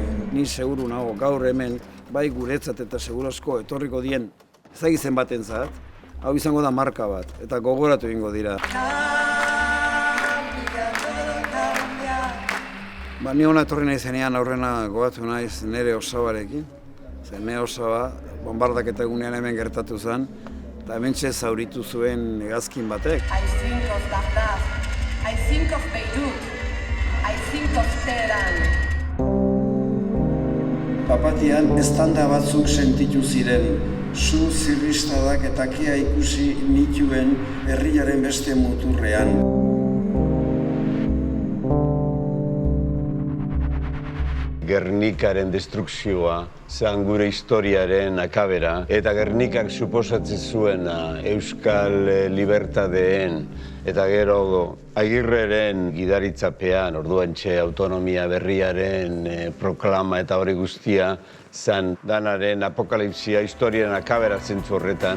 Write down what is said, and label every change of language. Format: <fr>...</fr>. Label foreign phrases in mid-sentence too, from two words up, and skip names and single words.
<eu>Ni seguru nago gaur hemen, bai guretzat eta segurazko etorriko dien ezagizen batentzat, hau izango da marka bat, eta gogoratu egingo dira. Ni hona etorri nahi zenean aurrena gogatu naiz nire osabarekin. Nire osaba, bombardaketa egunean hemen gertatu zen, eta hementxe zauritu zuen hegazkin batek.</eu> <en>I think of Baghdad, I think of Beirut, I think of Teheran.</en> <eu>Papatian eztanda batzuk sentitu ziren, su zirristadak eta kea ikusi nituen herriaren beste muturrean. Gernikaren destrukzioa zen gure historiaren akabera, eta Gernikak suposatzen zuen euskal libertadeen eta gero Agirreren gidaritzapean, orduantxe autonomia berriaren proklama eta hori guztia, zen danaren apokalipsia historiaren akabera zentzu horretan.</eu>